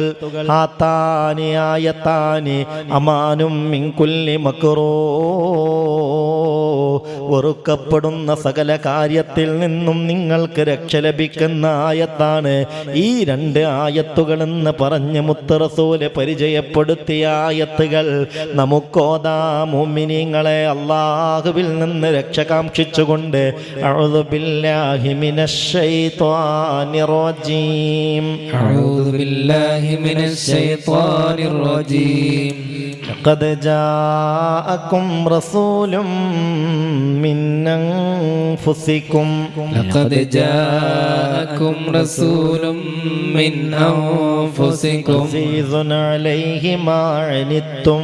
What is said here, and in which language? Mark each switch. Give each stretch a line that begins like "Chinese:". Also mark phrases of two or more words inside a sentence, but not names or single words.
Arabic: هاتان آيتان أمان من كل مكروه,
Malayalam: വെറുക്കപ്പെടുന്ന സകല കാര്യത്തിൽ നിന്നും നിങ്ങൾക്ക് രക്ഷ ലഭിക്കുന്ന ആയത്താണ് ഈ 2 ആയത്തുകളെന്ന് പറഞ്ഞ് മുത്ത് റസൂല് പരിചയപ്പെടുത്തിയ ആയത്തുകൾ നമുക്കോതാ. മുഅ്മിനീങ്ങളെ, അല്ലാഹുവിൽ നിന്ന് രക്ഷ കാംക്ഷിച്ചുകൊണ്ട്
Arabic: أعوذ بالله من الشيطان الرجيم أعوذ بالله من الشيطان الرجيم لقد جاءكم رسول من أنفسكم لقد جاءكم رسول من أنفسكم عزيز عليه ما عنتم